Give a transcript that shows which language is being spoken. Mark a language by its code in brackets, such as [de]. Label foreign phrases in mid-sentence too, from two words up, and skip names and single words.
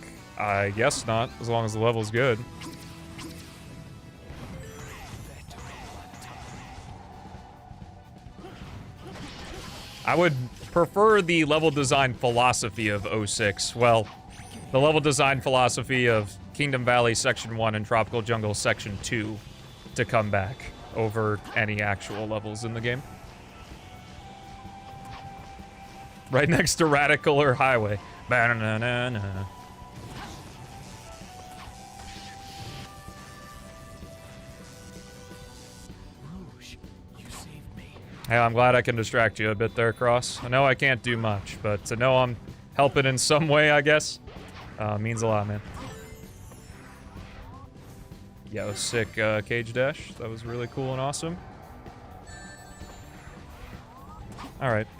[en] I guess not, as long as the level's good. I would prefer the level design philosophy of 06. Well, the level design philosophy of Kingdom Valley Section 1 and Tropical Jungle Section 2 to come back over any actual levels in the game. Right next to Radical Highway. Ba-na-na-na-na. Rouge, you saved me. Hey, I'm glad I can distract you a bit there, Cross. I know I can't do much, but to know I'm helping in some way, I guess, means a lot, man. Yo, sick cage dash. That was really cool and awesome. All right.